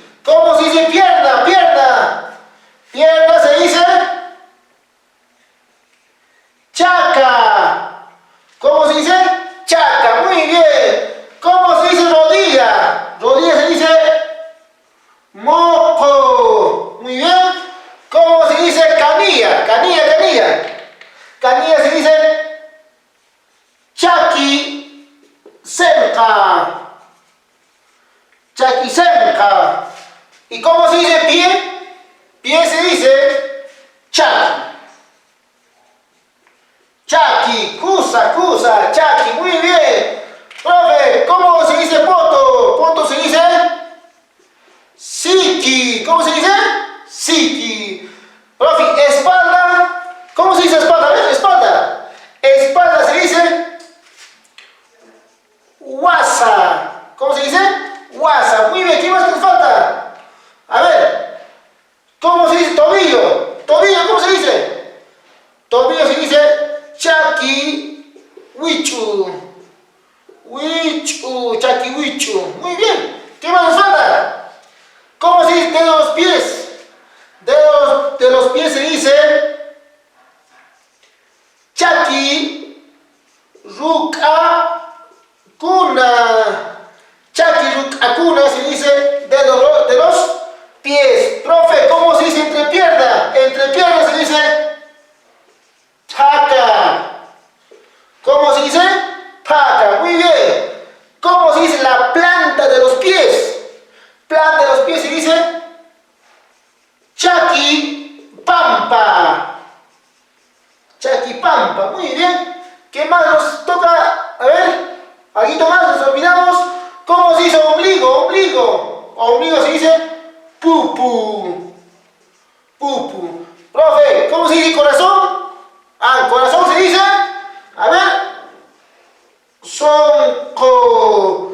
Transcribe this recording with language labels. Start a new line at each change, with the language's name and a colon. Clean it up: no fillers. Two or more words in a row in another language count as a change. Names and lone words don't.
Spanish: ¿Cómo se dice pierna? Pierna. Pierna se dice chaca. ¿Cómo se dice? Chaca. Muy bien. ¿Cómo se dice rodilla? Rodilla se dice moco. Muy bien. ¿Cómo se dice canilla? Canilla, canilla. Canilla se dice
Quechua: chaki senka. Chaki senka.
Spanish: ¿Y cómo se dice pie? Pie se dice chaki.
Quechua: Chaki, cusa, cusa, chaki.
Spanish: Muy bien. Profe, ¿cómo se dice poto? Poto se dice siki. ¿Cómo se dice? Siki. Profe, espalda. ¿Cómo se dice espalda? ¿Ves? Espalda. Espalda se dice wasa. ¿Cómo se dice? Wasa. Muy bien. ¿Qué más te falta? A ver. ¿Cómo se dice tobillo? Tobillo, ¿cómo se dice? Tobillo se dice
Quechua: chaki wichu. Wichu, chaquihuichu.
Spanish: Muy bien. ¿Qué más nos falta? ¿Cómo se dice dedo de los pies? pies se dice
Quechua: chaki ruka kuna. Chaki ruka kuna
Spanish: se dice de los pies. Profe, ¿cómo se dice entrepierna? Entrepierna se dice paka. ¿Cómo se dice? Paka. Muy bien. ¿Cómo se dice la planta de los pies? Planta de los pies se dice
Quechua: chaki pampa. Chaki pampa.
Spanish: Muy bien. ¿Qué más nos toca? A ver, algo más nos olvidamos. ¿Cómo se dice ombligo? Ombligo. Ombligo se dice pupu. Pupu. Profe, ¿cómo se dice corazón? Ah, corazón se dice, a ver, sonco.